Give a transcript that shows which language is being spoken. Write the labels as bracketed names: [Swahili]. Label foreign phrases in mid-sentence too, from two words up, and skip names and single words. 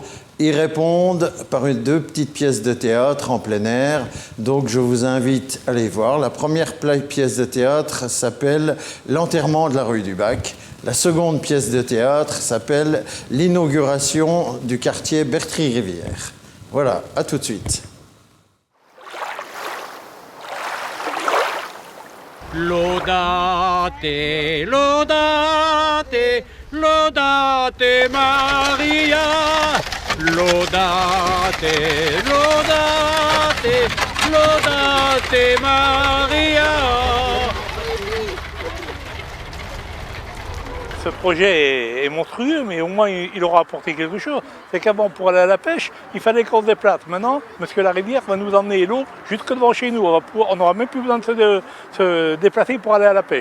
[French] Ils répondent par deux petites pièces de théâtre en plein air. Donc, je vous invite à les voir. La première pièce de théâtre s'appelle « L'enterrement de la rue du Bac ». La seconde pièce de théâtre s'appelle « L'inauguration du quartier Bertry-Rivière ». Voilà, à tout de suite. [Latin] Laudate, laudate, laudate Maria. Laudate, laudate, laudate Maria. [French] Ce projet est monstrueux, mais au moins il aura apporté quelque chose. C'est qu'avant, pour aller à la pêche, il fallait qu'on se déplace. Maintenant, parce que la rivière va nous emmener l'eau jusque devant chez nous. On n'aura même plus besoin de se déplacer pour aller à la pêche.